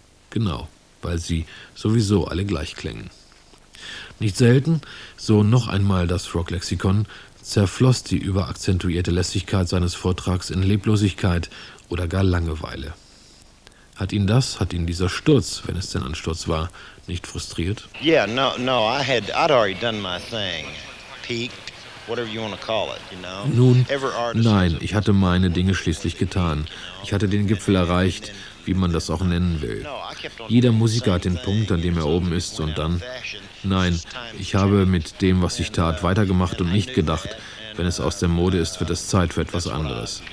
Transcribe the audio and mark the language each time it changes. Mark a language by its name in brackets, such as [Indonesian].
[German] Genau, weil sie sowieso alle gleich klängen. Nicht selten, so noch einmal das Rocklexikon, zerfloss die überakzentuierte Lässigkeit seines Vortrags in Leblosigkeit oder gar Langeweile. Hat ihn dieser Sturz, wenn es denn ein Sturz war, nicht frustriert? [English] Yeah, no, I'd already done my thing. Peaked, whatever you want to call it, you know. [German] Nun, nein, ich hatte meine Dinge schließlich getan. Ich hatte den Gipfel erreicht, wie man das auch nennen will. Jeder Musiker hat den Punkt, an dem er oben ist, und dann... Nein, ich habe mit dem, was ich tat, weitergemacht und nicht gedacht, wenn es aus der Mode ist, wird es Zeit für etwas anderes.